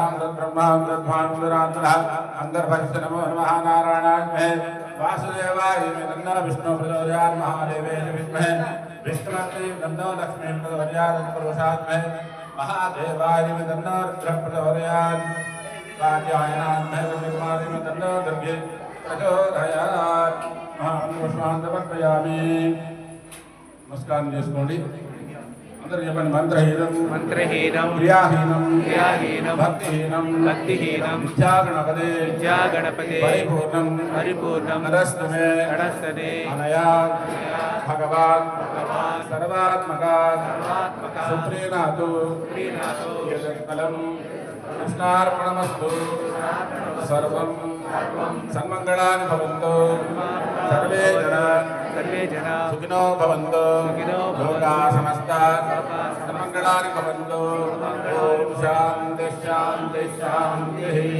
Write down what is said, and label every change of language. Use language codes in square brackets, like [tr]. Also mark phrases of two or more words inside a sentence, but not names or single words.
[sa] ब्रह्मा तद्भानुरात्मनः अंतर्भक्ष नमो नमः नारायणाय वासुदेवाय नन्द विष्णु प्रचोदयात् महादेवे विद्महे विष्णुपत्नी नन्दो लक्ष्मी प्रचोदयात् पुरुषात्मे महादेवाय नन्द रुद्र प्रचोदयात् कात्यायनाय कुमारी नन्द दुर्गे प्रचोदयात् महापुष्पांतमर्पयामि नमस्कार [te] చేసుకోండి అందరూ చెప్పండి [sa] మంత్రహీనం మంత్రహీనం క్రియాహీనం క్రియాహీనం భక్తిహీనం భక్తిహీనం విద్యా గణపతే పరిపూర్ణం నరస్తమే అనయా భగవాన్ సర్వాత్మక సుప్రీనాథు యజత్ఫలం కృష్ణార్పణమస్తు సర్వం సన్మంగళాని భవంతు సర్వే జనా సుఖినో భవంతు లోకా సమస్తా సన్మంగళాని భవంతు ఓం శాంతి శాంతి శాంతి